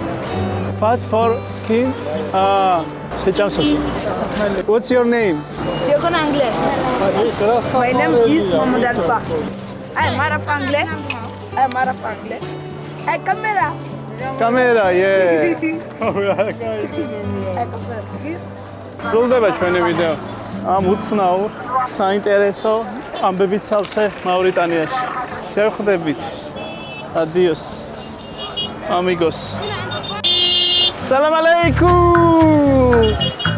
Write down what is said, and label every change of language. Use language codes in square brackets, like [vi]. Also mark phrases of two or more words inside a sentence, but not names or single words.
[en] Fat for skin? What's your name? You can English. My name is Mohamed Alfa. I'm Arab English. I'm Arab English. Hey, camera. Camera, yeah. [ka] სრულდება ჩვენი ვიდეო. ამ უცნაურ, საინტერესო ამბებით სავსე მავრიტანიაში. შევხვდებით. [es] Adios. Amigos. [ar] سلام عليكم.